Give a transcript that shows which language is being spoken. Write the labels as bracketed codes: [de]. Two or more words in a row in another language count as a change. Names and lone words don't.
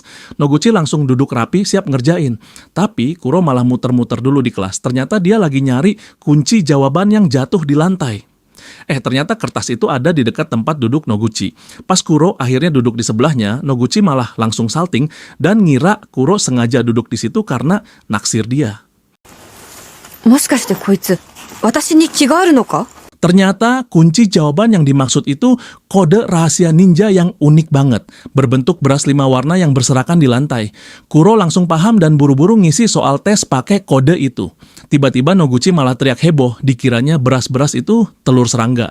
[id] Noguchi langsung duduk rapi siap ngerjain. Tapi Kuro malah muter-muter dulu di kelas. Ternyata dia lagi nyari kunci jawaban yang jatuh di lantai. Ternyata kertas itu ada di dekat tempat duduk Noguchi. Pas Kuro akhirnya duduk di sebelahnya, Noguchi malah langsung salting dan ngira Kuro sengaja duduk di situ karena naksir dia. [ja] もしかしてこいつ、私に気があるのか? [id] Ternyata kunci jawaban yang dimaksud itu kode rahasia ninja yang unik banget, berbentuk beras 5 warna yang berserakan di lantai. Kuro langsung paham dan buru-buru ngisi soal tes pakai kode itu. Tiba-tiba Noguchi malah teriak heboh, dikiranya beras-beras itu telur serangga.